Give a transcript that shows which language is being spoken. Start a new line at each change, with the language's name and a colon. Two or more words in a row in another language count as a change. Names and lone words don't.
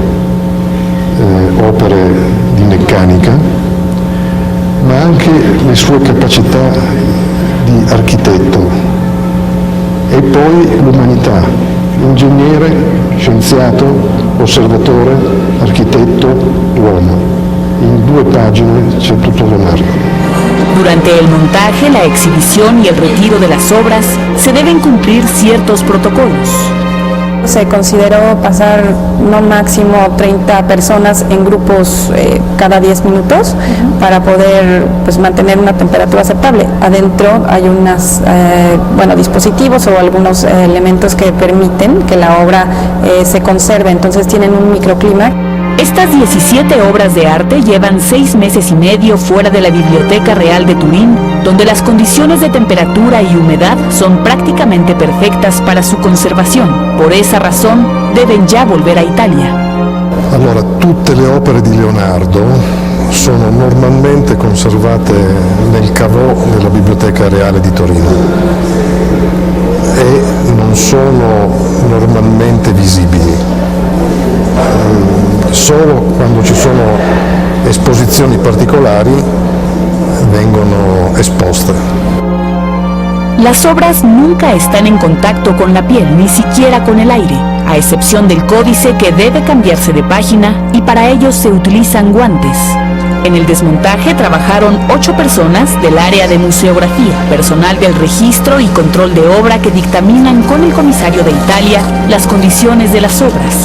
Italian: opere di meccanica, ma anche le sue capacità di architetto e poi l'umanità, ingegnere, scienziato, osservatore, architetto, uomo.
Spanish: En 2 páginas
Italian: c'è tutto Leonardo.
Spanish: Durante el montaje, la exhibición y el retiro de las obras se deben cumplir ciertos protocolos. Se consideró pasar no máximo 30 personas en grupos cada 10 minutos para poder mantener una temperatura aceptable. Adentro hay unos dispositivos o algunos elementos que permiten que la obra se conserve, entonces tienen un microclima. Estas 17 obras de arte llevan 6 meses y medio fuera de la Biblioteca Real de Turín, donde las condiciones de temperatura y humedad son prácticamente perfectas para su conservación. Por esa razón, deben ya volver a Italia.
Italian: Allora, tutte le opere di Leonardo sono normalmente conservate nel caveau della Biblioteca Reale di Torino e non sono normalmente visibili. Solo quando ci sono esposizioni particolari vengono esposte.
Spanish: Las obras nunca están en contacto con la piel, ni siquiera con el aire, a excepción del códice que debe cambiarse de página y para ello se utilizan guantes. En el desmontaje trabajaron 8 personas del área de museografía, personal del registro y control de obra que dictaminan con el comisario de Italia las condiciones de las obras.